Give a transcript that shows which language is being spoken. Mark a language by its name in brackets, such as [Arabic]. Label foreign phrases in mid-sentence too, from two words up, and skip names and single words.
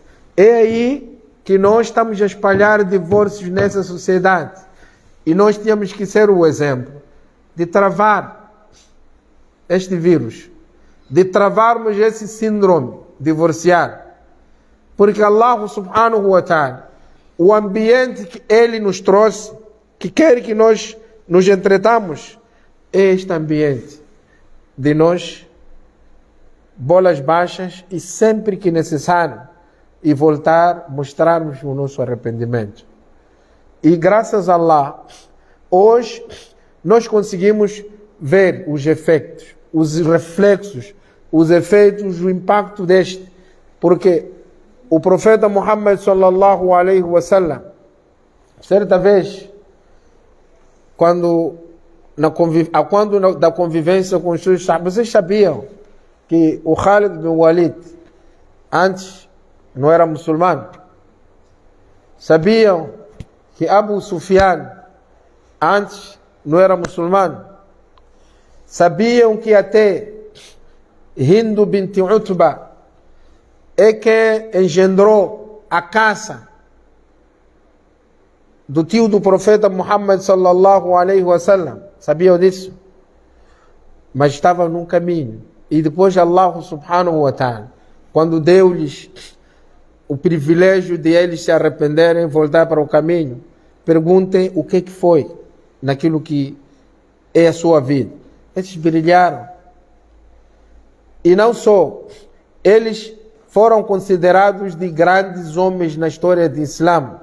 [Portuguese] É aí que nós estamos a espalhar divórcios nessa sociedade. E nós temos que ser o exemplo de travar este vírus, de travarmos esse síndrome, divorciar. [Arabic] Porque الله سبحانه وتعالى, [Portuguese] o ambiente que Ele nos trouxe, que quer que nós nos entretamos, é este ambiente de nós, bolas baixas e sempre que necessário, e voltar, mostrarmos o nosso arrependimento. E graças a Allah, hoje nós conseguimos ver os efeitos, os reflexos, os efeitos, o impacto deste, porque o profeta Muhammad [Arabic] صلى الله عليه وسلم, [Portuguese] certa vez, da convivência com os seus sahabas, vocês sabiam que o Khalid bin Walid antes não era muçulmano? Sabiam que Abu Sufyan antes não era muçulmano? Sabiam que até Hindu bint Utba é que engendrou a caça do tio do profeta Muhammad [Arabic] صلى الله عليه وسلم? [Portuguese] Sabiam disso? Mas estava num caminho. [Arabic] E depois الله سبحانه وتعالى, [Portuguese] quando deu-lhes o privilégio de eles se arrependerem, voltar para o caminho, perguntem o que foi naquilo que é a sua vida. Eles brilharam. E não só, eles foram considerados de grandes homens na história do Islã.